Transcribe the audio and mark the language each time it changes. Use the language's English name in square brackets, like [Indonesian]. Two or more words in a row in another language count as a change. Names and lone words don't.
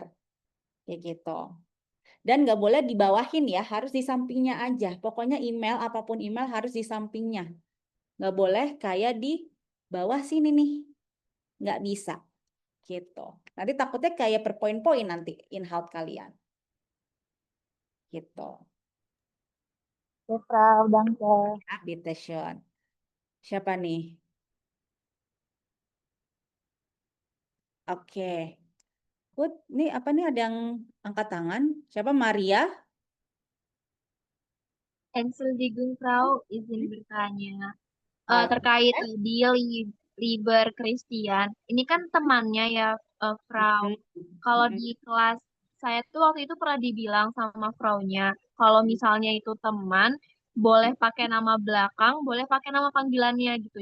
[Indonesian] Kayak gitu. Dan nggak boleh dibawahin ya, harus di sampingnya aja. Pokoknya email, apapun email harus di sampingnya. Nggak boleh kayak di bawah sini nih. Nggak bisa. Gitu. Nanti takutnya kayak per poin-poin nanti in-house kalian. Gitu. Ya, Frau. Danke. Ya, bitteschön. Siapa nih? Oke. Good. Nih apa nih ada yang angkat tangan? Siapa? Maria? Entschuldigung, Frau, izin bertanya. Oke. Terkait tadi Liber Christian, ini kan temannya ya, Frau. Kalau di kelas saya tuh waktu itu pernah dibilang sama Fraunya, kalau misalnya itu teman, boleh pakai nama belakang, boleh pakai nama panggilannya gitu.